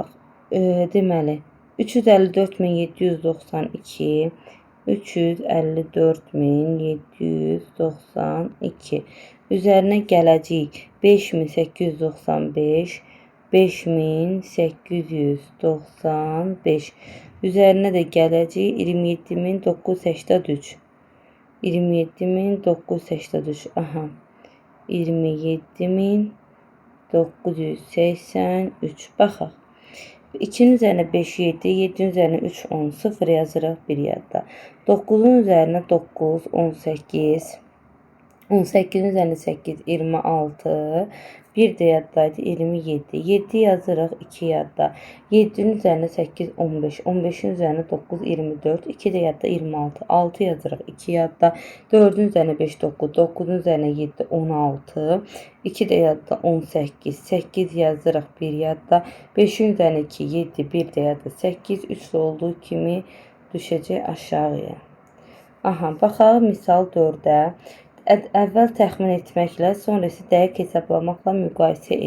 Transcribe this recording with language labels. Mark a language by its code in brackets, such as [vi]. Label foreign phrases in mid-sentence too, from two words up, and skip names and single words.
[az] Deməli 354.792, 354.792 üzərinə gələcək 5895, 5895 üzərinə də gələcək 27983. 27983. Aha. 27983. Baxaq. [tr] 2'nin üzerine 5, 7, 7'nin üzerine 3, 10, [az] 0 yazırıq, 1 yadda. [tr] 9'un üzerine 9, 18. 18'in üzerine 8, 26. [az] 1 de yaddaydı, 27. 7 yazırıq, 2 yadda. [tr] 7'nin üzerine 8, 15. 15'in üzerine 9, 24. [az] 2 de yadda, 26. 6 yazırıq, 2 yadda. [tr] 4'ün üzerine [az] 5, 9. [tr] 9'un üzerine 7, 16. 2 de yadda, 18. [az] 8 yazırıq, 1 yadda. [tr] 5'in üzerine [az] 2, 7. 1 de yadda, 8. 3 olduğu kimi düşəcək aşağıya. Aha, baxaq misal 4'ə. Əvvəl təxmin etməklə, sonra isə dəqiq hesablamaqla müqayisə et.